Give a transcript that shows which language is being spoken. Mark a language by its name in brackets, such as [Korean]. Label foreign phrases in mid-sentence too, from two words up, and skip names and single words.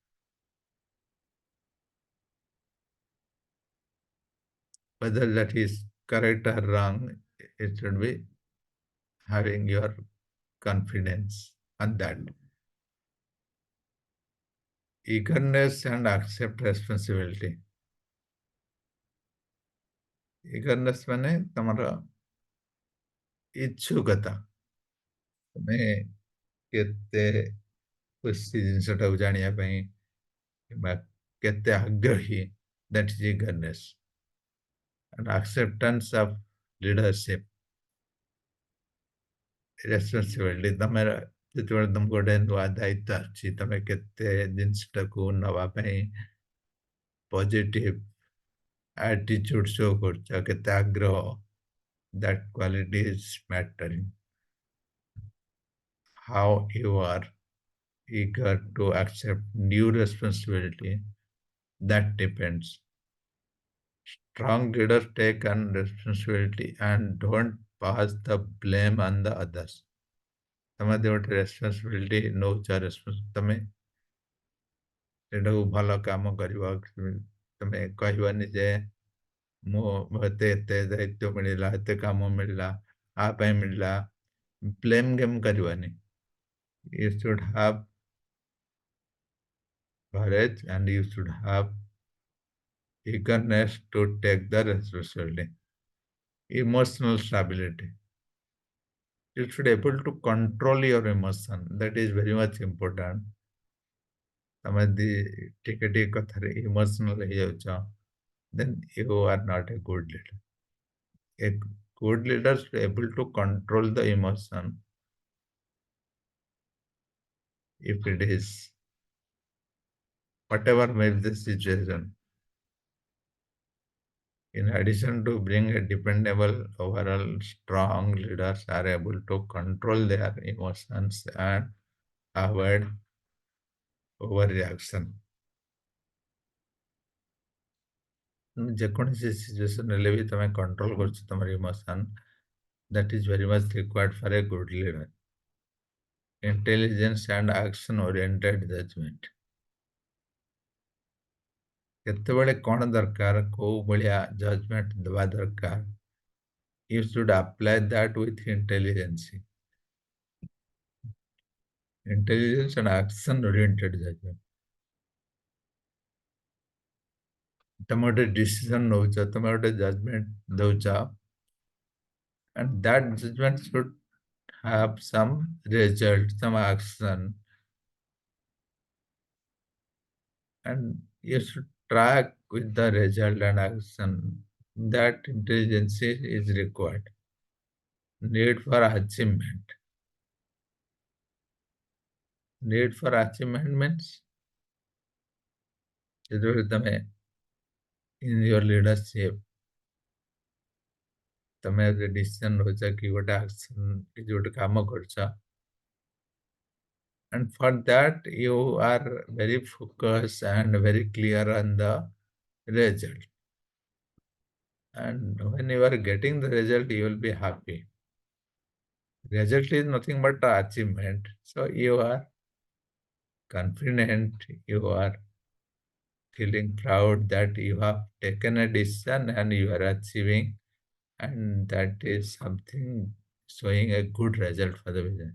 [English] Whether that is correct or wrong, it should be having your confidence on that. Eagerness and accept responsibility. [Odia] Eagerness ମାନେ ତମର ଇଚ୍ଛୁକତା, ତମେ କେତେ ଖୁସି ଜିନିଷଟାକୁ ଜାଣିବା ପାଇଁ କିମ୍ବା କେତେ ଆଗ୍ରହୀ, [English] that is eagerness. And acceptance of leadership, responsibility. [Odia] ତମର ଯେତେବେଳେ ତମକୁ ଗୋଟେ ନୂଆ ଦାୟିତ୍ୱ ଆସୁଛି, ତମେ କେତେ ଜିନିଷଟାକୁ ନେବା ପାଇଁ [English] positive attitude show [Odia] କରୁଛ, କେତେ ଆଗ୍ରହ, [English] that quality is mattering. How you are eager to accept new responsibility, that depends. Strong leaders take on responsibility and don't pass the blame on the others. [Odia] ତମେ ଯଦି ଗୋଟେ ରେସ୍ପନ୍ସିବିଲିଟି ନେଉଛ, ତମେ ସେଟାକୁ ଭଲ କାମ କରିବ। ତମେ କହିବନି ଯେ ମୋତେ ଏତେ ଦାୟିତ୍ୱ ମିଳିଲା, ଏତେ କାମ ମିଳିଲା, ଆ ପାଇଁ ମିଳିଲା, [English] blame game [Odia] କରିବନି। [English] You should have courage and you should have eagerness to take the responsibility. Emotional stability. You should be able to control your emotion. That is very much important. [Odia] ତମେ ଯଦି ଟିକେ ଟିକେ କଥାରେ ଇମୋସନାଲ ହେଇଯାଉଛ, [English] then you are not a good leader. A good leader is able to control the emotion if it is whatever may be the situation. In addition to being a dependable, overall strong leaders are able to control their emotions and avoid overreaction. [Odia] ଯେକୌଣସି ସିଚୁଏସନ୍ ହେଲେ ବି ତମେ କଣ୍ଟ୍ରୋଲ କରୁଛ ତମର ଇମୋସନ୍, [English] that is very much required for a good leader. Intelligence and action oriented judgment. [Odia] କେତେବେଳେ କ'ଣ ଦରକାର, କୋଉ ଭଳିଆ ଜଜମେଣ୍ଟ ଦେବା ଦରକାର, [English] you should apply that with intelligence. Intelligence and action oriented judgment. [Odia] ତମେ ଗୋଟେ ଡିସିସନ ନଉଛ, ତମେ ଗୋଟେ ଜଜମେଣ୍ଟ ଦଉଛ, [English] and that judgment should have some result, some action, and you should track with the result and action. That intelligence is required. Need for achievement. Need for achievement means [Odia] ଯେତେବେଳେ ତମେ [English] in your leadership [Odia] ତମେ ଗୋଟେ ଡିସିସନ ନଉଛ କି ଗୋଟେ ଆକ୍ସନ କିଛି ଗୋଟେ କାମ କରୁଛ, [English] and for that you are very focused and very clear on the result, and when you are getting the result you will be happy. Result is nothing but the achievement, so you are confident, you are feeling proud that you have taken a decision and you are achieving, and that is something showing a good result for the business.